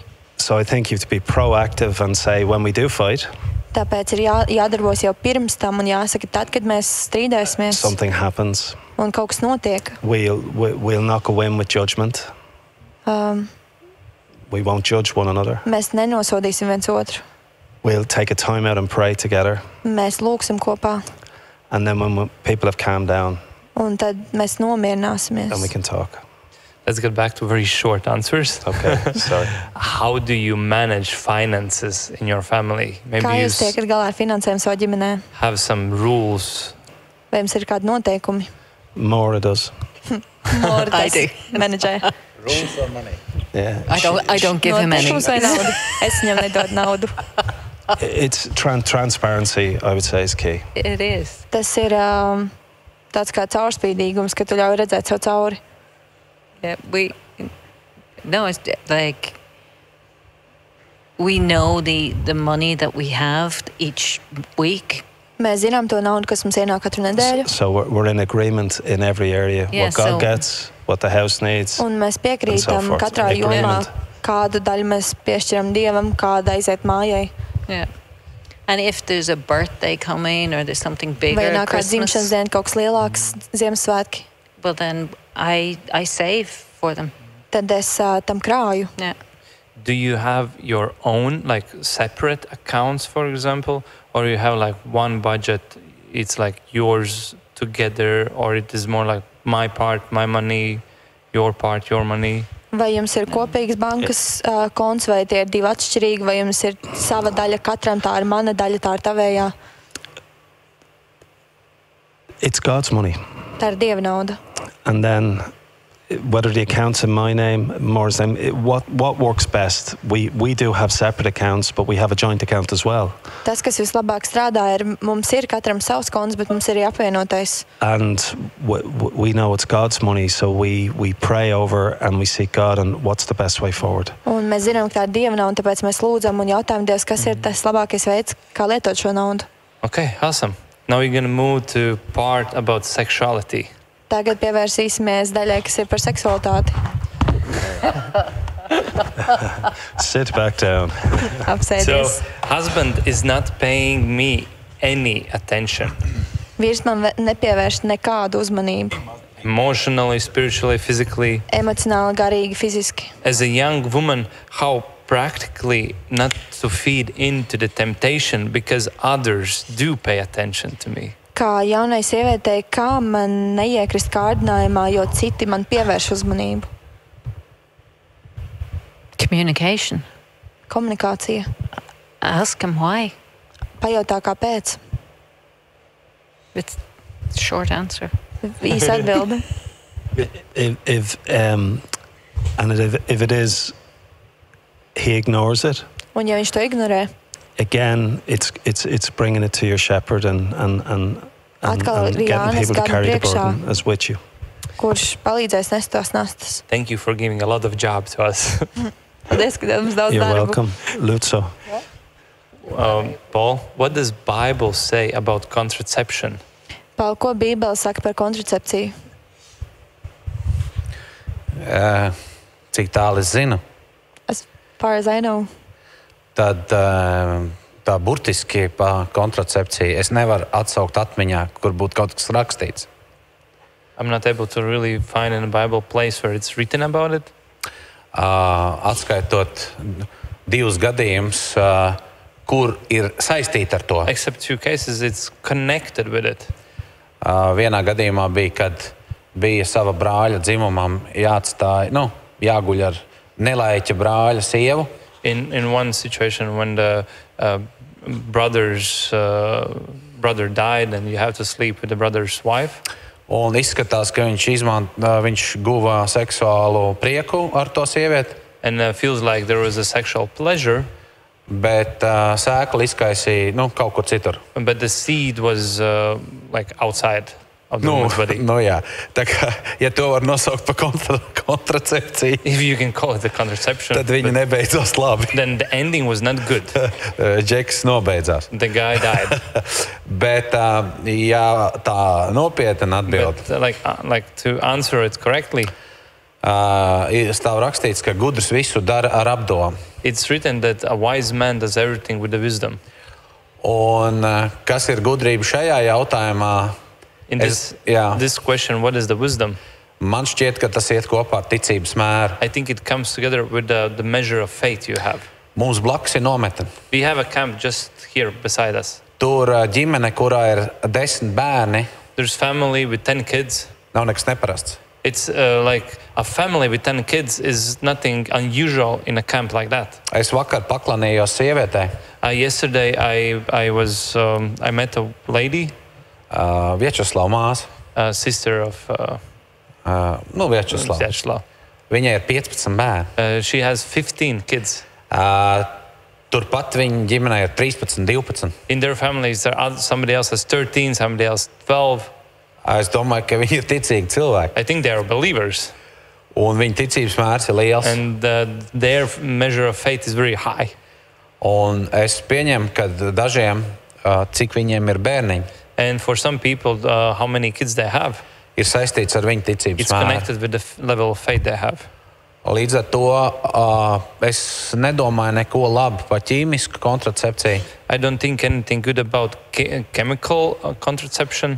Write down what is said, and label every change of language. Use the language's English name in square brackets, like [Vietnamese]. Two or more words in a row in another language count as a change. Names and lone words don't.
[English] So I think you have to be proactive and say, when we do fight, [Latvian] Tāpēc ir jādarbojas jau pirms tam un jāsaka, tad, kad mēs strīdēsimies [English] something happens. [Latvian] un kaut kas notiek. [English] We'll not go in with judgment. We won't judge one another. [Latvian] Mēs nenosodīsim viens otru. [English] We'll take a time out and pray together. [Latvian] Mēs lūgsim kopā. [English] And then when people have calmed down, [Latvian] Un tad mēs nomierināsimies. [English] then we can talk. Let's get back to very short answers. Okay, sorry. How do you manage finances in your family? Maybe [Latvian] Kā [English] you [Latvian] jūs tiekat galā ar finansēm savā ģimenē? [English] have some rules. [Latvian] Vai jums ir kādi noteikumi? [English] More does. I do. [Latvian] Menedžē. [English] Rules or money? Yeah. I don't give him any. [Latvian] Noteikums vai naudu? Es viņam nedodu naudu. [English] It's transparency, I would say, is key. It is. [Latvian] Tas ir tāds kā caurspīdīgums, ka tu ļauj redzēt sev cauri. [English] Yeah, it's like we know the money that we have each week. [Latvian] Mēs zinām to naudu, kas mums ienāk katru nedēļu. [English] So we're in agreement in every area. Yeah, What God so- gets, what the house needs. [Latvian] Un mēs [English] And [Latvian] piekrītam [English] so forth. [Latvian] katrā jomā, [English] Agreement. [Latvian] kādu daļu mēs piešķiram Dievam, kāda aiziet mājai. [English] Yeah. And if there's a birthday coming or there's something bigger, [Latvian] Vai nāk kāda dzimšanas [English] Christmas, [Latvian] diena, kaut kas lielāks, Ziemassvētki, [English] well then I save for them. [Latvian] tad es tam krāju. [English] Yeah. Do you have your own, like, separate accounts, for example? Or you have, like, one budget, it's like yours together, or it is more like my part, my money, your part, your money? [Latvian] Vai jums ir kopīgs bankas konts, vai tie ir divi atšķirīgi, vai jums ir sava daļa katram, tā ir mana daļa, tā ir tavējā? [English] It's God's money. [Latvian] Tā ir Dieva nauda. [English] And then whether the account's in my name, Moore's name, what works best? We do have separate accounts, but we have a joint account as well. [Latvian] Tas, kas vislabāk strādā, ir mums ir katram savs konts, bet mums ir arī apvienotais. [English] And we know it's God's money, so we pray over and we seek God and what's the best way forward. [Latvian] Un mēs zinām, ka tā ir Dieva nauda, tāpēc mēs lūdzam un jautājam Dievs, kas ir tas labākais veids, kā lietot šo naudu. [English] Okay, awesome. Now we're going to move to part about sexuality. [Latvian] Tagad pievērsīsimies daļai, kas ir par seksualitāti. [English] Sit back down. So, [Latvian] Apsēdies. [English] husband is not paying me any attention, [Latvian] Vīrs man nepievērš nekādu uzmanību. [English] emotionally, spiritually, physically. [Latvian] Emocionāli, garīgi, fiziski. [English] As a young woman, how practically not to feed into the temptation because others do pay attention to me. [Latvian] Kā jaunai sievietei, kā man neiekrist kārdinājumā, jo citi man pievērš uzmanību. [English] Communication. [Latvian] Komunikācija. [English] Ask him why. [Latvian] Pajautā, kāpēc. [English] It's a short answer. [Latvian] Īsa atbilde. [English] If it is, he ignores it. [Latvian] Un ja viņš to ignorē, [English] Again, it's bringing it to your shepherd and [Latvian] Atkal ir [English] getting [Latvian] Jānis [English] people to [Latvian] gada [English] carry the [Latvian] priekšā. [English] burden as with you. [Latvian] kurš palīdzēs nest tās nastas. [English] Thank you for giving a lot of job to us. [Latvian] Paldies, ka dev mums daudz [English] You're [Latvian] darbu. [English] welcome, Lutzo. Paul, what does Bible say about contraception? [Latvian] Paul, ko Bībele saka par kontracepciju? Cik tālu es zinu, [English] As far as I know, [Latvian] tad tā burtiski pa kontracepciju es nevaru atsaukt atmiņā, kur būtu kaut kas rakstīts. [English] I'm not able to really find in the Bible place where it's written about it. [Latvian] atskaitot 2 gadījumus, kur ir saistīti ar to. [English] Except 2 cases, it's connected with it. [Latvian] Vienā gadījumā bija, kad bija sava brāļa dzimumam jāatstāj, jāguļ ar nelaiķa brāļa sievu. [English] In one situation when the brother died and you have to sleep with the brother's wife. [Latvian] Un izskatās, ka viņš guva seksuālu prieku ar to sievieti. [English] And feels like there was a sexual pleasure. [Latvian] Bet sēkla izkaisīja kaut kur citur. [English] But the seed was like outside of the woman's body. [Latvian] Jā. Tā kā, ja to var nosaukt par kontracepciju, [English] If you can call it the contraception, [Latvian] tad viņa nebeidzās labi. [English] then the ending was not good. [Latvian] Džeks nobeidzās. [English] The guy died. [Latvian] Bet, ja tā nopietni atbild, [English] But like to answer it correctly, [Latvian] stāv rakstīts, ka gudrs visu dara ar apdomu. [English] it's written that a wise man does everything with the wisdom. [Latvian] Un kas ir gudrība šajā jautājumā? [English] In this question, what is the wisdom? [Latvian] Man šķiet, ka tas iet kopā ar ticības mēru. [English] I think it comes together with the measure of faith you have. [Latvian] Mums blakus ir nometne. [English] We have a camp just here beside us. [Latvian] Tur ģimene, kurā ir 10 bērni, [English] There's family with 10 kids. [Latvian] nav nekas neparasts. [English] It's like a family with 10 kids is nothing unusual in a camp like that. [Latvian] Es vakar paklanījos sievietei. [English] Yesterday, I met a lady, [Latvian] Vjačeslava māsa. [English] sister of [Latvian] Vjačeslava. [English] Vyacheslav. [Latvian] Viņai ir 15 bērni. [English] She has 15 kids. [Latvian] Turpat viņa ģimenē ir 13, 12. [English] In their families, somebody else has 13, somebody else 12. [Latvian] Es domāju, ka viņi ir ticīgi cilvēki. [English] I think they are believers. [Latvian] Un viņa ticības mērs ir liels. [English] And their measure of faith is very high. [Latvian] Un es pieņemu, ka dažiem, cik viņiem ir bērniņi, [English] And for some people, how many kids they have, [Latvian] ir saistīts ar viņu ticības [English] it's [Latvian] mēru. [English] connected with the level of faith they have. [Latvian] Līdz ar to es nedomāju neko labu par ķīmisku kontracepciju, [English] I don't think anything good about chemical contraception,